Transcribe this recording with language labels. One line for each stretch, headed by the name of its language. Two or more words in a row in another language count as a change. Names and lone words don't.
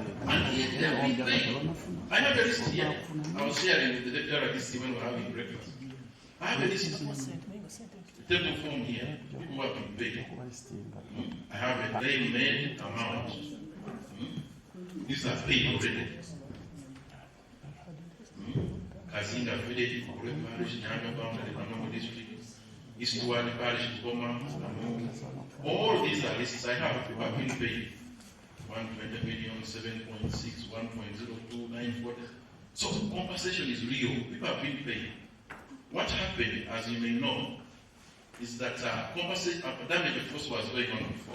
English: And yet they are being paid. I have a list here. I was sharing with the deputy this when we were having breakfast. I have a list. The table form here, people who have been paid. I have a daily made amount. These are paid already. Kazinga Village, Kurek Parish, Nyanga Boundary, Kanungu District, Eastward Parish, Goma, all these are lists I have who have been paid. 120 million, 7.6, 1.02, 940. So compensation is real. People have been paid. What happened, as you may know, is that damage of force was going on before.